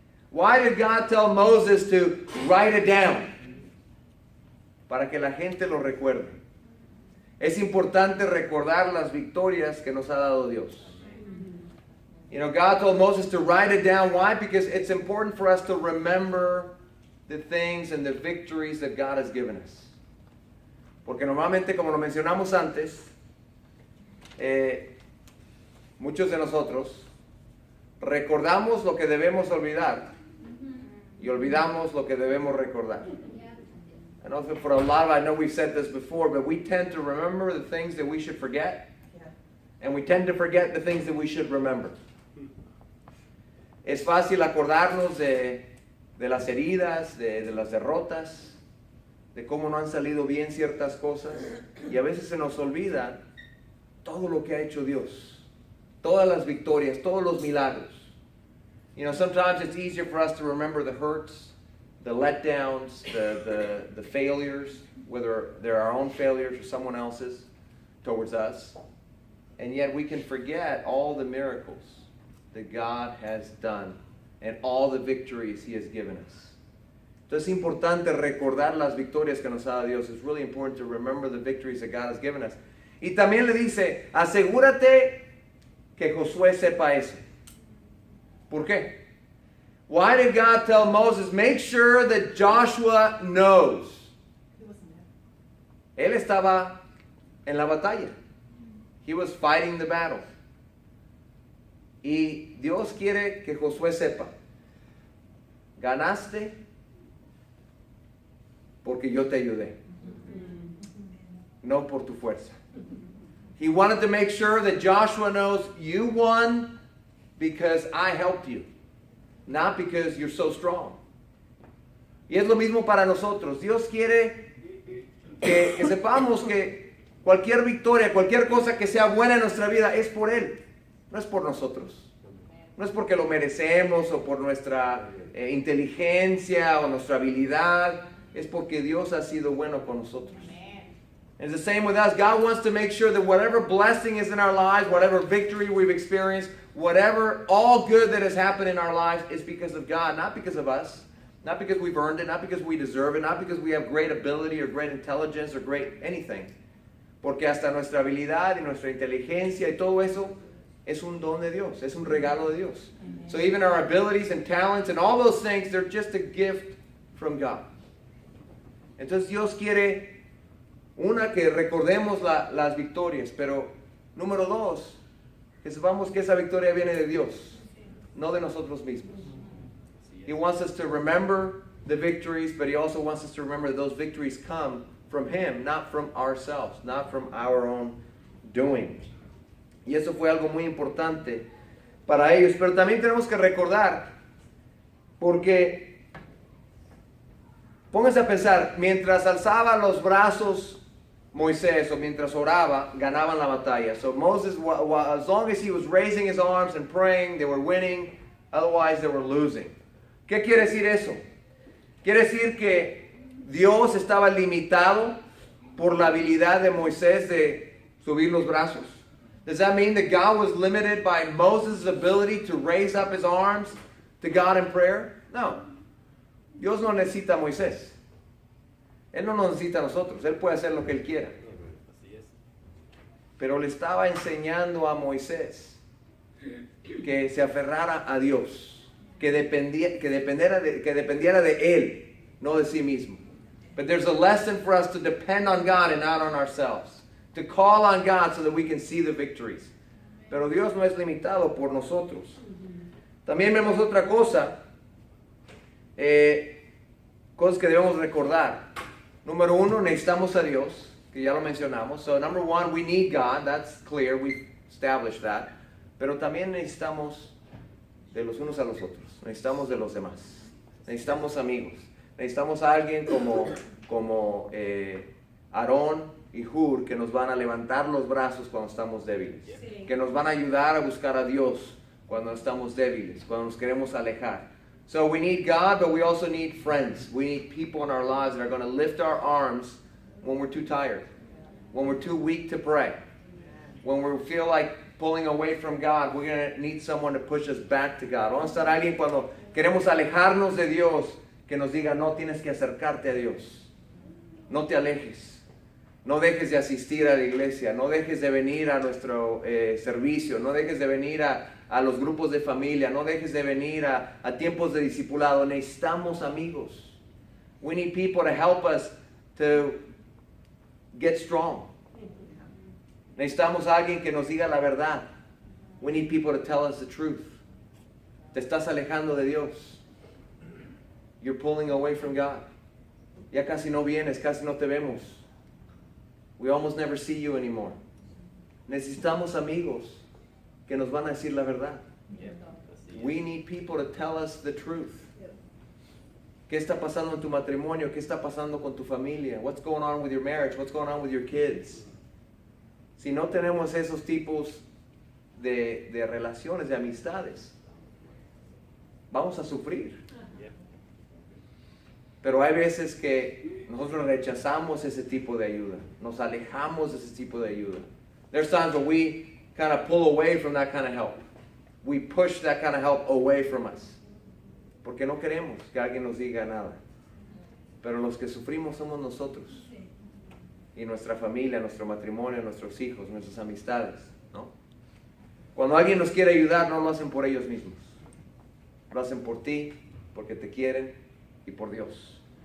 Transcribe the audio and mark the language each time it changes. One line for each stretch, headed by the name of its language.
English: Why did God tell Moses to write it down?
Spanish: Para que la gente lo recuerde. Es importante recordar las victorias que nos ha dado Dios.
English: You know, God told Moses to write it down. Why? Because it's important for us to remember the things and the victories that God has given us.
Spanish: Porque normalmente, como lo mencionamos antes, muchos de nosotros recordamos lo que debemos olvidar y olvidamos lo que debemos recordar.
English: I know for a lot, I know we've said this before, but we tend to remember the things that we should forget, and we tend to forget the things that we should remember.
Spanish: Es fácil acordarnos de las heridas, de las derrotas, de cómo no han salido bien ciertas cosas, y a veces se nos olvida todo lo que ha hecho Dios, todas las victorias, todos los milagros.
English: You know, sometimes it's easier for us to remember the hurts, the letdowns, the failures, whether they're our own failures or someone else's towards us. And yet we can forget all the miracles that God has done and all the victories He has given us.
Spanish: Entonces es importante recordar las victorias que nos ha dado Dios.
English: It's really important to remember the victories that God has given us.
Spanish: Y también le dice, asegúrate que Josué sepa eso. ¿Por qué?
English: Why did God tell Moses, make sure that Joshua knows?
Spanish: Él estaba en la batalla.
English: He was fighting the battle.
Spanish: Y Dios quiere que Josué sepa, ganaste porque yo te ayudé, no por tu fuerza.
English: He wanted to make sure that Joshua knows you won because I helped you, not because you're so strong.
Spanish: Y es lo mismo para nosotros. Dios quiere que sepamos que cualquier victoria, cualquier cosa que sea buena en nuestra vida es por Él, no es por nosotros. No es porque lo merecemos o por nuestra inteligencia o nuestra habilidad. Es porque Dios ha sido bueno con nosotros.
English: It's the same with us. God wants to make sure that whatever blessing is in our lives, whatever victory we've experienced, whatever, all good that has happened in our lives is because of God, not because of us, not because we've earned it, not because we deserve it, not because we have great ability or great intelligence or great anything.
Spanish: Porque hasta nuestra habilidad y nuestra inteligencia y todo eso es un don de Dios, es un regalo de Dios.
English: Amen. So even our abilities and talents and all those things, they're just a gift from God.
Spanish: Entonces Dios quiere, una, que recordemos las victorias, pero número dos, que sepamos que esa victoria viene de Dios, no de nosotros mismos.
English: He wants us to remember the victories, but he also wants us to remember that those victories come from him, not from ourselves, not from our own doing.
Spanish: Y eso fue algo muy importante para ellos. Pero también tenemos que recordar, porque pónganse a pensar, mientras alzaba los brazos Moisés, o mientras oraba, ganaban la batalla.
English: So Moses, as long as he was raising his arms and praying, they were winning. Otherwise, they were losing.
Spanish: ¿Qué quiere decir eso? Quiere decir que Dios estaba limitado por la habilidad de Moisés de subir los brazos.
English: Does that mean that God was limited by Moses' ability to raise up his arms to God in prayer?
Spanish: No. Dios no necesita a Moisés. Él no nos necesita a nosotros. Él puede hacer lo que él quiera. Pero le estaba enseñando a Moisés que se aferrara a Dios, que dependiera de él, no de sí mismo.
English: But there's a lesson for us to depend on God and not on ourselves. To call on God so that we can see the victories.
Spanish: Pero Dios no es limitado por nosotros. También vemos otra cosa, cosas que debemos recordar. Número uno, necesitamos a Dios, que ya lo mencionamos.
English: So number one, we need God, that's clear, we've established that.
Spanish: Pero también necesitamos de los unos a los otros, necesitamos de los demás, necesitamos amigos, necesitamos a alguien como Aarón y Hur, que nos van a levantar los brazos cuando estamos débiles, que nos van a ayudar a buscar a Dios cuando estamos débiles, cuando nos queremos alejar.
English: So we need God, but we also need friends. We need people in our lives that are going to lift our arms when we're too tired, when we're too weak to pray, when we feel like pulling away from God. We're going to need someone to push us back to God.
Spanish: Vamos a estar alguien cuando queremos alejarnos de Dios, que nos diga, no, tienes que acercarte a Dios. No te alejes. No dejes de asistir a la iglesia. No dejes de venir a nuestro servicio. No dejes de venir a los grupos de familia. No dejes de venir a tiempos de discipulado. Necesitamos amigos.
English: We need people to help us to get strong.
Spanish: Necesitamos a alguien que nos diga la verdad.
English: We need people to tell us the truth.
Spanish: Te estás alejando de Dios.
English: You're pulling away from God.
Spanish: Ya casi no vienes, casi no te vemos.
English: We almost never see you anymore.
Spanish: Necesitamos amigos que nos van a decir la verdad.
English: We need people to tell us the truth.
Spanish: ¿Qué está pasando en tu matrimonio? ¿Qué está pasando con tu familia?
English: What's going on with your marriage? What's going on with your kids?
Spanish: Si no tenemos esos tipos de relaciones, de amistades, vamos a sufrir. Pero hay veces que nosotros rechazamos ese tipo de ayuda. Nos alejamos de ese tipo de ayuda. There's times when we kind of pull away from that kind of help. We push that kind of help away from us. Porque no queremos que alguien nos diga nada. Pero los que sufrimos somos nosotros. Y nuestra familia, nuestro matrimonio, nuestros hijos, nuestras amistades, ¿no? Cuando alguien nos quiere ayudar, no lo hacen por ellos mismos. Lo hacen por ti, porque te quieren y por Dios.